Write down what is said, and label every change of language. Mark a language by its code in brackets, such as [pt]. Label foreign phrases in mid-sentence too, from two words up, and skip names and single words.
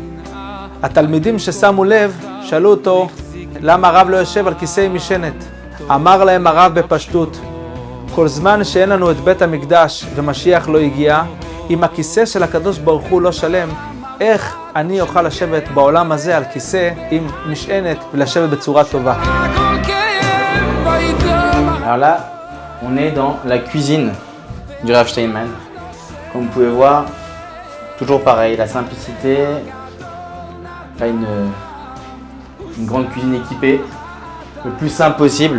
[he] התלמידים ששמו לב שאלו אותו למה הרב לא יושב על כיסא עם משענת. אמר להם הרב בפשטות, כל זמן שאין לנו את בית המקדש ומשיח לא הגיע, אם הכיסא של הקדוש ברוך הוא לא שלם, איך אני אוכל לשבת בעולם הזה על כיסא עם משענת ולשבת בצורה טובה? [fr] Alors là, on est dans la cuisine du Rav Steinman. Comme vous pouvez voir, toujours pareil, la simplicité, pas une grande cuisine équipée, le plus simple possible.